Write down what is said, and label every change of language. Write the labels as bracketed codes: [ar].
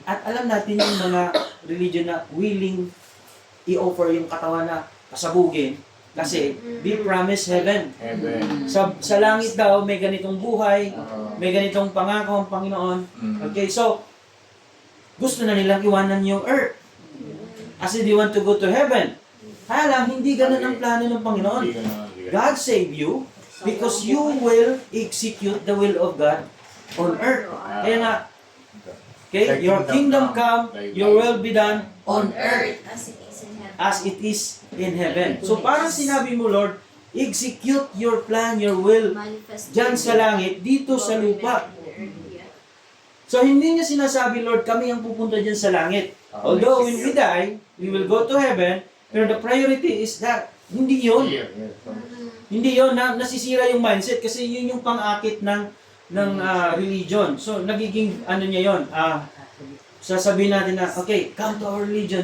[tl] At alam natin yung mga religion na willing i-offer yung katawan na pasabugin kasi [en] they promise heaven. [tl] Amen. Sa langit daw may ganitong buhay, may ganitong pangako ang Panginoon. Okay, so gusto na nilang iwanan yung earth. Kasi [en] they want to go to heaven. [tl] Kaya lang, hindi ganun ang plano ng Panginoon. [en] God save you because you will execute the will of God on earth. [tl] Kaya nga, [en] okay, your kingdom come, your will be done on earth as it is in heaven. [tl] So parang sinabi mo, Lord, [en] execute your plan, your will [tl] dyan sa langit, dito sa lupa. So hindi niya sinasabi, Lord, kami ang pupunta dyan sa langit. [en] Although when we die, we will go to heaven, [tl] pero [en] the priority is that. [tl] Hindi yun. Hindi yun. Nasisira yung mindset kasi yun yung pang-akit ng religion. So nagiging ano niya yun. Sasabihin natin na, okay, [en] come to our religion.